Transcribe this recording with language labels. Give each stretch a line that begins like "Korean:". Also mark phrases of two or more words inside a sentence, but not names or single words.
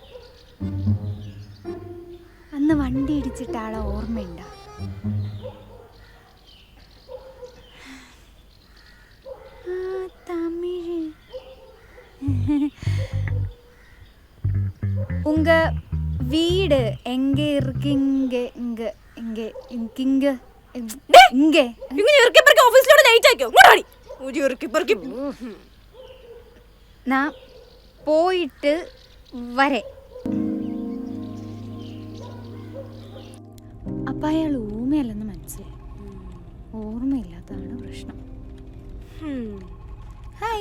Malayalam: അന്ന് വണ്ടി ഇടിച്ചിട്ട് ആളെ ഓർമ്മയുണ്ടോ? തമിഴ്.
Tamil: உங்க வீடு എங்கே இருக்கீங்க? இங்க இங்க இங்க இங்க
Malayalam: ഇങ്ങനെ ഇറക്കി പെറുക്കി ഓഫീസിലോട്ട് ലേറ്റ് ആക്കിയോ? ഇങ്ങോട്ട് ഒരു ഇറക്കി പെറുക്കി. ഞാൻ പോയിട്ട് വരെ. അപ്പം അയാൾ ഊമയല്ലെന്ന് മനസ്സിലായി. ഓർമ്മയില്ലാത്തതാണ് പ്രശ്നം. ഹായ്.